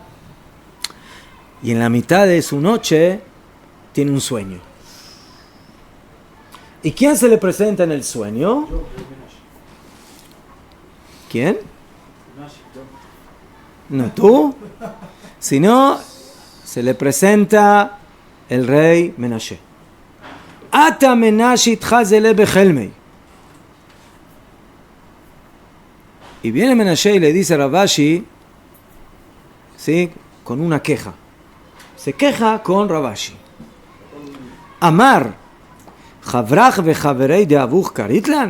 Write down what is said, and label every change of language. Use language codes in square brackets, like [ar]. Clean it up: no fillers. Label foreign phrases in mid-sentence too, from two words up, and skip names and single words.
[es] Y en la mitad de su noche tiene un sueño. ¿Y quién se le presenta en el sueño? ¿Quién? No tú, sino se le presenta el rey Menashe. [arc] אתא מנשה אתחזי ליה בחלמיה. [es] Y viene Menashe y le dice a Rabashi, ¿sí?, con una queja. Se queja con Rabashi. [arc] אמר חברך וחבריה דאבוך קריתו לן.